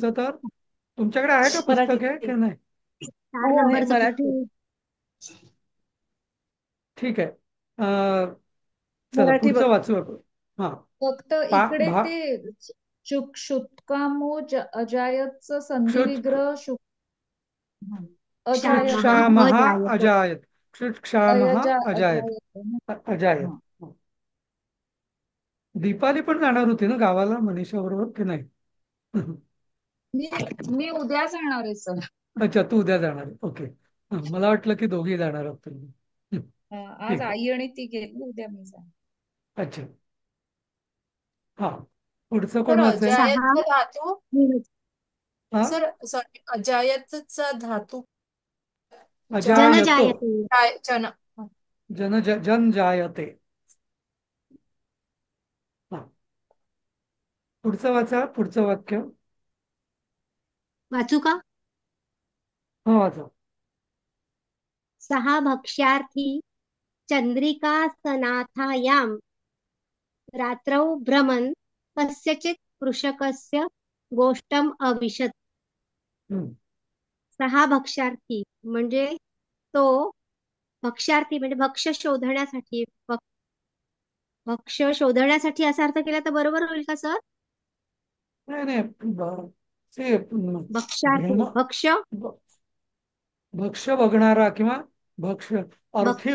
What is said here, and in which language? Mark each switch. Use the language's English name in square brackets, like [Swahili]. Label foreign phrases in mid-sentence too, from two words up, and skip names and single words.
[Marathi] तुमचं तर. तुमच्याकडे आहे का मराठी. पुस्तक आहे की नाही. 4 हो आहे नंबरचं मराठी. पुस्तक. ठीक आहे. चला मराठी पुढचं बघते. वाचू आपण. हा. फक्त पा इकडे भा ते क्षुत्कामो अजायतचं संधी [Sanskrit] क्षुत विग्रह अजायत क्षामः [Marathi] आहे. [Sanskrit] क्षुत्क्षामः अजायत. अजायत. क्षुत्क्षामः अजायत. [Marathi] अजायत आहे ना. [Sanskrit] अजायत. [Marathi] हा. दीपाली पण जाणार होती ना गावाला मनीषा बरोबर की नाही. मी मी उद्या जाणार आहे सर. अच्छा तू उद्या जाणार आहे. ओके. मला वाटलं की दोघी जाणार आहोत तुम्ही. आज ठीक आहे. आई आणि ती गेली, उद्या मी जाणार. अच्छा. हा. पुढचं तर कोण वाचेल. 6 अजायतचा धातू. हा. सर सॉरी, अजायतचा धातू [Sanskrit] अजायत. जनजायते. जन जायते. [Marathi] हा. पुढचं वाचा. पुढचं वाक्य. वाचू का. हा वाचा. [Sanskrit] 6 भक्ष्यार्थी चंद्रिकासनाथायां रात्रौ भ्रमन् कस्यचित् कृषकस्य गोष्टम् अविशत्. [Marathi] 6 भक्ष्यार्थी म्हणजे तो भक्ष्यार्थी म्हणजे भक्ष्य शोधण्यासाठी असा अर्थ केला तर बरोबर होईल का सर. नाही नाही ते [Sanskrit] भक्ष्यार्थी भक्ष्य [Marathi] भक्ष्य बघणारा किंवा भक्ष्य अर्थी